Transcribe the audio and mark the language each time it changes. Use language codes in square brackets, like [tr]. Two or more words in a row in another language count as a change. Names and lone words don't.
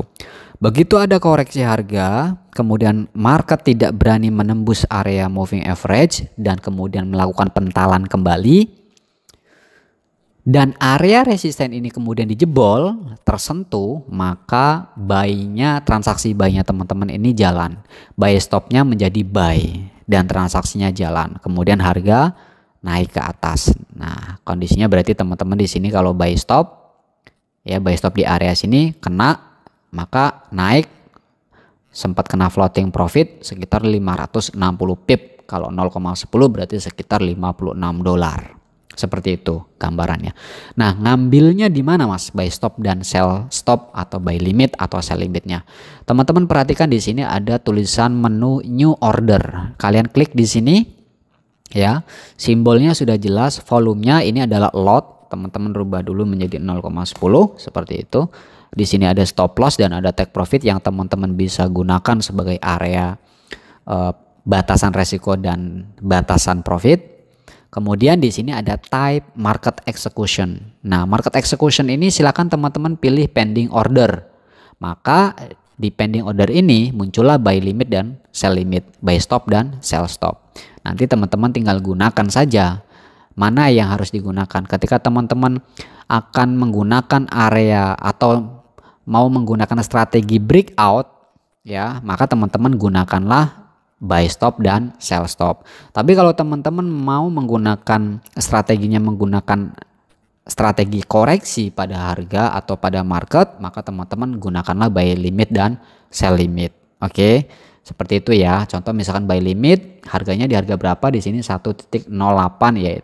[id] Begitu ada koreksi harga, kemudian market tidak berani menembus area [en] moving average [id] dan kemudian melakukan pentalan kembali, dan area resisten ini kemudian dijebol, tersentuh, maka buy-nya, transaksi buy-nya teman-teman ini jalan. [en] Buy stop-nya [id] menjadi buy dan transaksinya jalan. Kemudian harga naik ke atas. Nah, kondisinya berarti teman-teman di sini kalau [en] buy stop [id] ya, [en] buy stop [id] di area sini kena, maka naik, sempat kena [en] floating profit [id] sekitar 560 pip. Kalau 0,10 berarti sekitar 56 dolar. Seperti itu gambarannya. Nah, ngambilnya di mana Mas? [en] Buy stop [id] dan [en] sell stop [id] atau [en] buy limit [id] atau [en] sell limitnya. [id] Teman-teman perhatikan di sini ada tulisan menu [en] new order. [id] Kalian klik di sini ya. Simbolnya sudah jelas, volumenya ini adalah lot. Teman-teman rubah dulu menjadi 0,10 seperti itu. Di sini ada [en] stop loss [id] dan ada [en] take profit [id] yang teman-teman bisa gunakan sebagai area batasan resiko dan batasan profit. Kemudian di sini ada [en] type market execution. [id] Nah, [en] market execution [id] ini silakan teman-teman pilih [en] pending order. [id] Maka di [en] pending order [id] ini muncullah [en] buy limit [id] dan [en] sell limit, buy stop [id] dan [en] sell stop. [id] Nanti teman-teman tinggal gunakan saja mana yang harus digunakan. Ketika teman-teman akan menggunakan area atau mau menggunakan strategi breakout ya, maka teman-teman gunakanlah [en] buy stop [id] dan [en] sell stop. [id] Tapi kalau teman-teman mau menggunakan strateginya menggunakan strategi koreksi pada harga atau pada market, maka teman-teman gunakanlah [en] buy limit [id] dan [en] sell limit. [id] Oke, seperti itu ya. Contoh misalkan [en] buy limit [id] harganya di harga berapa, di sini 1.08 ya.